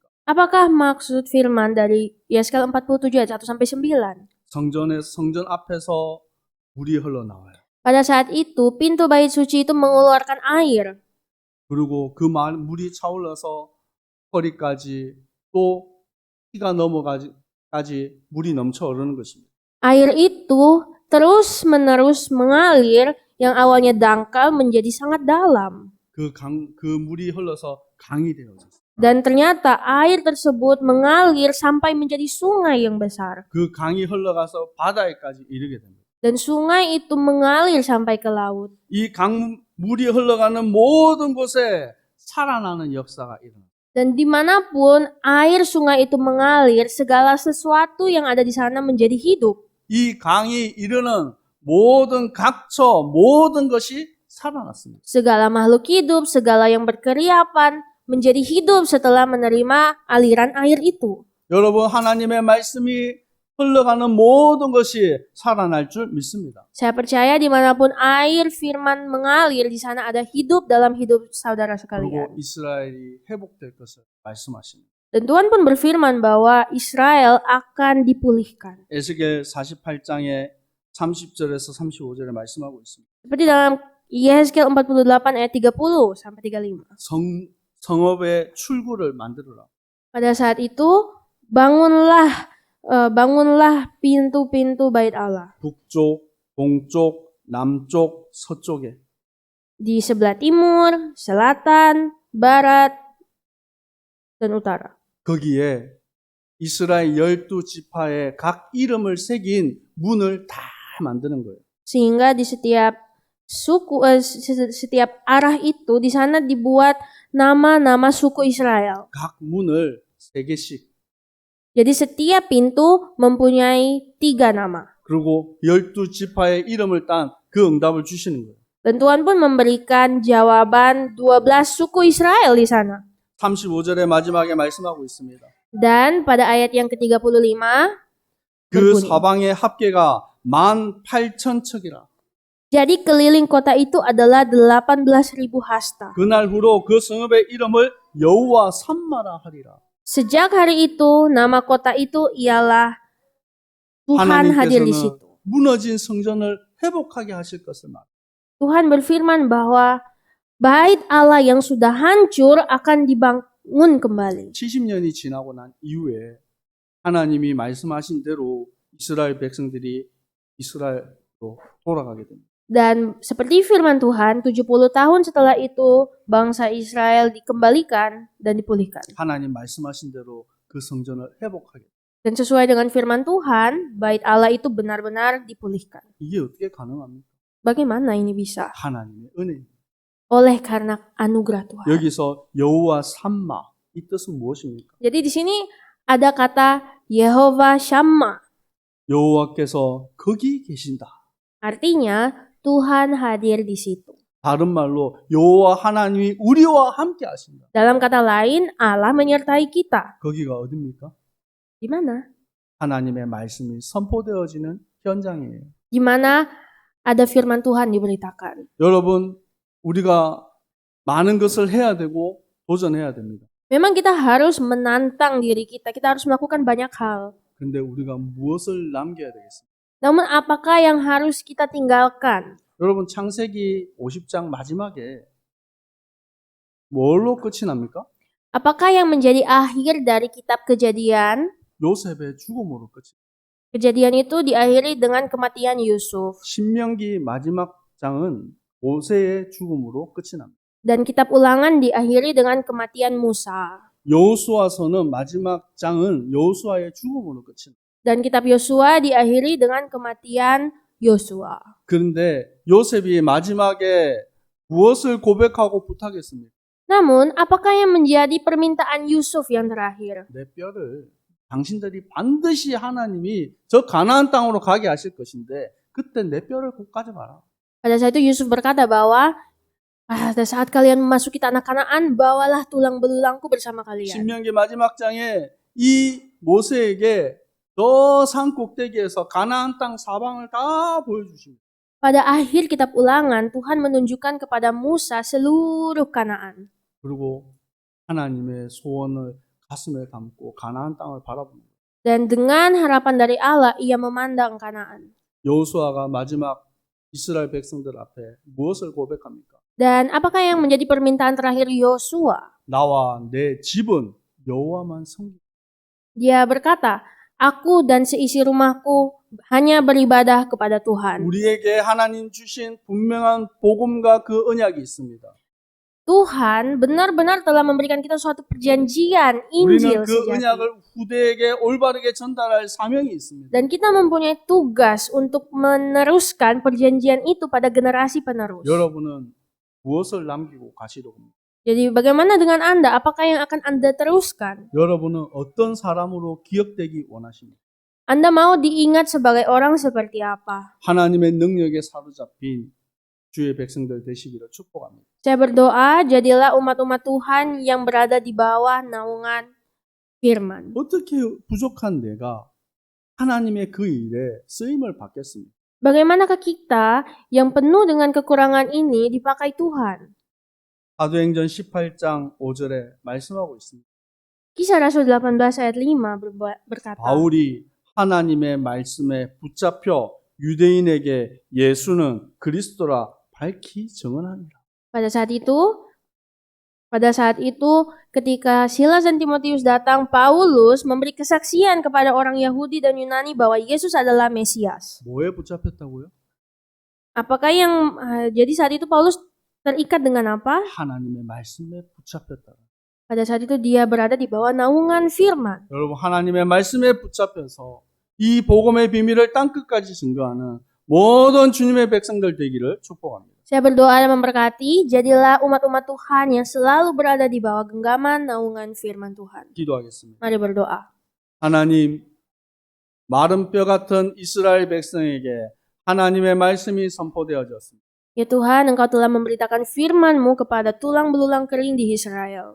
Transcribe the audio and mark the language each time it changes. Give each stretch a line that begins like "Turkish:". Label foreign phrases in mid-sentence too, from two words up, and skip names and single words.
Indonesian: Apakah maksud firman dari Yeskel 47 ayat 1 sampai 9?
Korean: 성전 앞에서 물이 흘러나와요.
Indonesian: Pada saat itu pintu bait suci itu mengeluarkan air.
Korean: 그리고 그 물이 차올라서 허리까지 또 키가 넘어가지 물이 넘쳐 오르는 것입니다.
Indonesian: Air itu terus-menerus mengalir yang awalnya dangkal menjadi sangat dalam.
Korean: 그 물이 흘러서 강이 되어졌어요.
Indonesian: Dan ternyata air tersebut mengalir sampai menjadi sungai yang besar.
Korean: 그 강이 흘러가서 바다에까지 이르게 됩니다.
Indonesian: Dan sungai itu mengalir sampai ke laut.
Korean: 이 물이 흘러가는 모든 곳에 살아나는 역사가 일어납니다.
Indonesian: Dan dimanapun air sungai itu mengalir, segala sesuatu yang ada di sana menjadi hidup.
Korean: 이 강이 이르는 모든 각처, 모든 것이 살아났습니다.
Indonesian: Segala makhluk hidup, segala yang berkeriapan menjadi hidup setelah menerima aliran air itu.
Korean: 여러분, 하나님의 말씀이 흘러가는 모든 것이 살아날 줄 믿습니다.
Indonesian: Saya percaya dimanapun air firman mengalir, di sana ada hidup dalam hidup saudara
Korean: 그리고
Indonesian: sekalian.
Korean: 이스라엘이 회복될 것을 말씀하십니다.
Indonesian: Dan Tuhan pun berfirman bahwa Israel akan dipulihkan.
Korean: 에스겔 48장의 30절에서 35절에 말씀하고 있습니다.
Indonesian: Seperti dalam Yehezkiel 48 ayat 30 sampai 35.
Korean: 성읍의 출구를 만들어라.
Indonesian: Pada saat itu, bangunlah pintu-pintu bait Allah.
Korean: 북쪽, 동쪽, 남쪽, 서쪽에.
Indonesian: Di sebelah timur, selatan, barat, dan utara.
Korean: 거기에 이스라엘 12지파의 각 이름을 새긴 문을 다 만드는 거예요.
Indonesian: Sehingga di setiap suku, setiap arah itu, di sana dibuat nama-nama suku Israel.
Korean: 각 문을 3개씩.
Indonesian: Jadi setiap pintu mempunyai 3 nama.
Korean: 그리고 12지파의 이름을 딴 그 응답을 주시는 거예요.
Indonesian: Dan Tuhan pun memberikan jawaban 12 suku Israel di sana.
Korean: 35절의 마지막에 말씀하고 있습니다.
Indonesian: Dan pada ayat yang ke-35,
Korean: 그
Indonesian: berbunyi,
Korean: 사방의 합계가 18,000척이라.
Indonesian: jadi keliling kota itu adalah 18.000 hasta.
Korean: 그날 후로 그 성읍의 이름을 여호와 삼마라 하리라.
Indonesian: Sejak hari itu, nama kota itu ialah Tuhan hadir di situ.
Korean: 무너진 성전을 회복하게 하실 것을 말.
Indonesian: Tuhan berfirman bahwa bait Allah yang sudah hancur akan dibangun kembali.
Korean: 70년이 지나고 난 이후에 하나님이 말씀하신 대로 이스라엘 백성들이 이스라엘로 돌아가게 됩니다.
Indonesian: Dan seperti firman Tuhan, 70 tahun setelah itu bangsa Israel dikembalikan dan dipulihkan.
Korean: 하나님 말씀하신 대로 그 성전을 회복하게.
Indonesian: Dan sesuai dengan firman Tuhan, bait Allah itu benar-benar dipulihkan.
Korean: 이게 어떻게 가능합니까?
Indonesian: Bagaimana ini bisa?
Korean: 하나님의 은혜.
Indonesian: Oleh karena anugerah Tuhan.
Korean: 여기서 여호와 삼마 이 뜻은 무엇입니까?
Indonesian: Jadi di sini ada kata Yehova Shammah.
Korean: 여호와께서 거기 계신다.
Indonesian: Artinya Tuhan hadir di situ.
Korean: 다른 말로 여호와 하나님이 우리와 함께 하신다.
Indonesian: Dalam kata lain, Allah menyertai kita.
Korean: 거기가 어디입니까?
Indonesian: Di mana?
Korean: 하나님의 말씀이 선포되어지는 현장이에요.
Indonesian: Di mana ada firman Tuhan diberitakan.
Korean: 여러분, 우리가 많은 것을 해야 되고 도전해야 됩니다.
Indonesian: Memang kita harus menantang diri kita. Kita harus melakukan banyak hal.
Korean: 근데 우리가 무엇을 남겨야 되겠습니까?
Indonesian: Namun apakah yang harus kita tinggalkan?
Korean: 여러분, 창세기 50장 마지막에 뭘로 끝이 납니까?
Indonesian: Apakah yang menjadi akhir dari kitab Kejadian?
Korean: 요셉의 죽음으로 끝이.
Indonesian: Kejadian itu diakhiri dengan kematian Yusuf.
Korean: 신명기 마지막 장은 모세의 죽음으로 끝이 납니다.
Indonesian: Dan kitab Ulangan diakhiri dengan kematian Musa.
Korean: 여호수아서는 마지막 장은 여호수아의 죽음으로 끝이 납니다.
Indonesian: Dan kitab Yosua diakhiri dengan kematian Yosua.
Korean: 그런데 요셉이 마지막에 무엇을 고백하고 부탁했습니까?
Indonesian: Namun, apakah yang menjadi permintaan Yusuf yang terakhir?
Korean: 내 뼈를 당신들이 반드시 하나님이 저 가나안 땅으로 가게 하실 것인데 그때 내 뼈를 꼭 가져가라.
Indonesian: Pada saat itu Yusuf berkata bahwa pada saat kalian memasuki tanah Kanaan, bawalah tulang belulangku bersama kalian.
Korean: 신명기 마지막 장에 이 모세에게 저 산 꼭대기에서 가나안 땅 사방을 다 보여주십니다.
Indonesian: Pada akhir kitab Ulangan, Tuhan menunjukkan kepada Musa seluruh Kanaan.
Korean: 그리고 하나님의 소원을 가슴에 담고 가나안 땅을 바라봅니다.
Indonesian: Dan dengan harapan dari Allah, ia memandang Kanaan.
Korean: 여호수아가 마지막 이스라엘 백성들 앞에 무엇을 고백합니까?
Indonesian: Dan apakah yang menjadi permintaan terakhir Yosua?
Korean: 나와 내 집은 여호와만 섬기.
Indonesian: Dia berkata, aku dan seisi rumahku hanya beribadah kepada Tuhan.
Korean: 우리에게 하나님 주신 분명한 복음과 그 언약이 있습니다.
Indonesian: Tuhan benar-benar telah memberikan kita suatu perjanjian Injil
Korean: 우리는 그
Indonesian: sejati.
Korean: 언약을 후대에게 올바르게 전달할 사명이 있습니다.
Indonesian: Dan kita mempunyai tugas untuk meneruskan perjanjian itu pada generasi penerus.
Korean: 여러분은 무엇을 남기고 가시려고 합니까?
Indonesian: Jadi bagaimana dengan Anda? Apakah yang akan Anda teruskan?
Korean: 여러분은 어떤 사람으로 기억되기 원하십니까?
Indonesian: Anda mau diingat sebagai orang seperti apa?
Korean: 하나님의 능력에 사로잡힌 주의 백성들 되시기를 축복합니다.
Indonesian: Saya berdoa, jadilah umat-umat Tuhan yang berada di bawah naungan firman.
Korean: 어떻게 부족한 내가 하나님의 그 일에 쓰임을 받겠습니까?
Indonesian: Bagaimanakah kita yang penuh dengan kekurangan ini dipakai Tuhan?
Korean: 사도행전 18장 5절에 말씀하고 있습니다.
Indonesian: Kisah Rasul 18 ayat 5 berkata,
Korean: 바울이 하나님의 말씀에 붙잡혀 유대인에게 예수는 그리스도라 밝히 증언하니라.
Indonesian: Pada saat itu, ketika Silas dan Timotius datang, Paulus memberi kesaksian kepada orang Yahudi dan Yunani bahwa Yesus adalah Mesias.
Korean: 뭐에 붙잡혔다고요?
Indonesian: Apakah jadi saat itu Paulus terikat dengan apa?
Korean: 하나님의 말씀에 붙잡혔다.
Indonesian: Pada saat itu dia berada di bawah naungan firman.
Korean: 여러분 하나님의 말씀에 붙잡혀서 이 복음의 비밀을 땅끝까지 증거하는 모든 주님의 백성들 되기를 축복합니다.
Indonesian: Saya berdoa dan memberkati, jadilah umat-umat Tuhan yang selalu berada di bawah genggaman naungan firman Tuhan.
Korean: 기도하겠습니다.
Indonesian: Mari berdoa.
Korean: 하나님, 마른 뼈 같은 이스라엘 백성에게 하나님의 말씀이 선포되어졌습니다.
Indonesian: Ya Tuhan, Engkau telah memberitakan firman-Mu kepada tulang belulang kering di Israel.